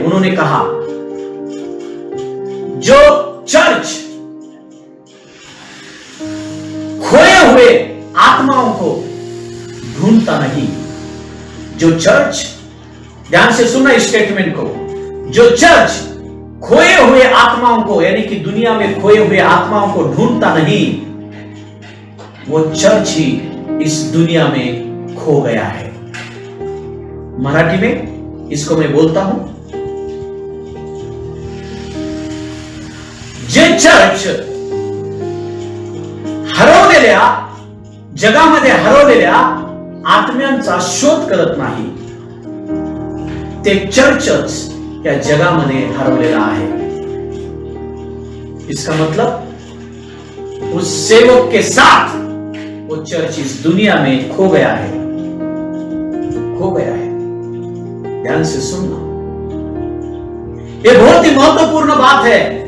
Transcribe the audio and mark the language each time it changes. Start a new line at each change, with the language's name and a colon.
Hindi: उन्होंने कहा, जो चर्च खोए हुए आत्माओं को ढूंढता नहीं, जो चर्च, ध्यान से सुनना इस स्टेटमेंट को, जो चर्च खोए हुए आत्माओं को, यानी कि दुनिया में खोए हुए आत्माओं को ढूंढता नहीं, वो चर्च ही इस दुनिया में खो गया है। मराठी में इसको मैं बोलता हूं,
Marathi: जे चर्च हरवलेल्या जगामध्ये हरवलेल्या आत्म्यांचा शोध करत नाही, ते चर्चच या जगामध्ये हरवलेला आहे।
Hindi: इसका मतलब उस सेवक के साथ वो चर्च इस दुनिया में खो गया है, खो गया है। ध्यान से सुनना, ये बहुत ही महत्वपूर्ण बात है।